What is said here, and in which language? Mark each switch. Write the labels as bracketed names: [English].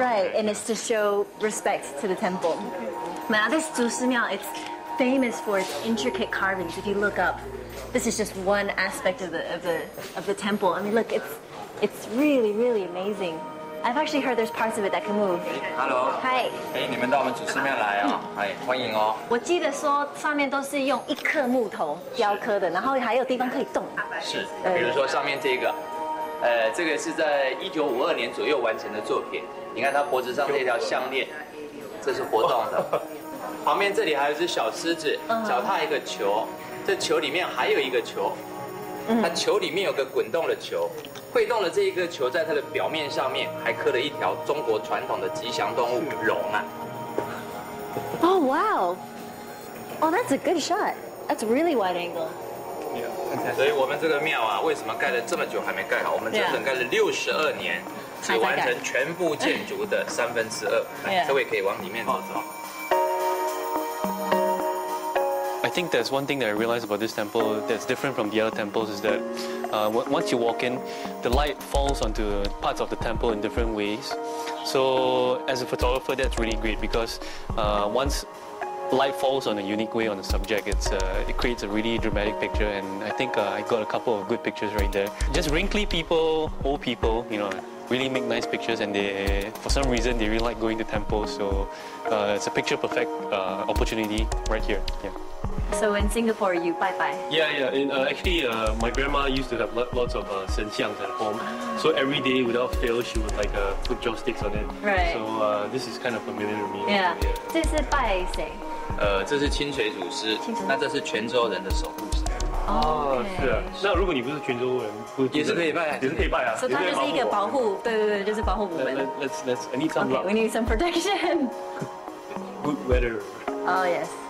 [English] Right, and it's to show respect to the temple. Now this Zushi Miao, it's famous for its intricate carvings. If you look up, this is just one aspect of the temple. I mean, look, it's really, really amazing. I've actually heard there's parts of it that can move. Hello. Hi. [Chinese] 你们到我们祖师庙来哦，欢迎哦。我记得说上面都是用1克木头雕刻的，然后还有地方可以动。是，比如说上面这个，这个是在1952年左右完成的作品。你看它脖子上这条项链，这是活动的。旁边这里还有一只小狮子，脚踏一个球，这球里面还有一个球，它球里面有个滚动的球。会动的这一个球，在它的表面上面还刻了一条中国传统的吉祥动物龙啊。 [English] Oh wow! Oh, that's a good shot. That's really wide angle. [Chinese] 所以我们这个庙啊，为什么盖了这么久还没盖好？我们整整盖了62年，只完成全部建筑的2/3。各位可以往里面走走。 [English] I think there's one thing that I realized about this temple that's different from the other temples is that once you walk in, the light falls onto parts of the temple in different ways. So as a photographer, that's really great because once light falls on a unique way on the subject, it creates a really dramatic picture, and I think I got a couple of good pictures right there. Just wrinkly people, old people, really make nice pictures, and for some reason they really like going to temples, so it's a picture perfect opportunity right here. Yeah. So in Singapore, you bye-bye. Yeah. Actually, my grandma used to have lots of senxiangs at home. So every day, without fail, she would put joss-sticks on it. Right. So this is kind of familiar to me. [Chinese] Yeah. 这是拜谁？这是清水祖师，那这是泉州人的守护神。哦，是啊。那如果你不是泉州人，也是可以拜，也是可以拜啊。所以它就是一个保护，对，就是保护我们。 [English] Let's. I need some. Okay, we need some protection. Good weather. Oh yes.